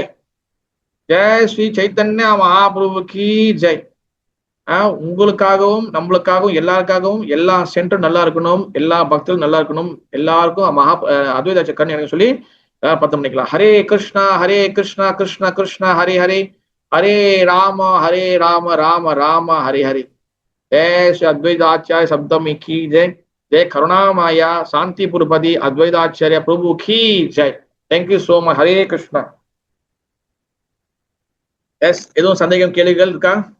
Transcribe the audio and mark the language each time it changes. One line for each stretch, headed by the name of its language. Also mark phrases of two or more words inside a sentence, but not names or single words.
Hindi: जय श्री चैतन्य महाप्रभु की जय.
Tamil: உங்களுக்காகவும் நம்மளுக்காகவும் எல்லாருக்காகவும் எல்லா சென்டரும் நல்லா இருக்கணும், எல்லா பக்தர்களும் நல்லா இருக்கணும், எல்லாருக்கும் அத்வைத ஆச்சார கருணை எனக்கு சொல்லி பத்தம் பண்ணிக்கலாம்.
Sanskrit: हरे कृष्ण कृष्ण कृष्ण हरे हरे, हरे राम राम राम हरे हरे.
Hindi: जय श्री अद्वैताचार्य शब्दमी की जय. जय करुणामाया शांति पुरपति अद्वैताचार्य प्रभु की जय.
English: thank you so much.
Hindi: हरे कृष्णा.
Tamil: எஸ், எதுவும் சந்தேகம் கேள்விகள் இருக்கா?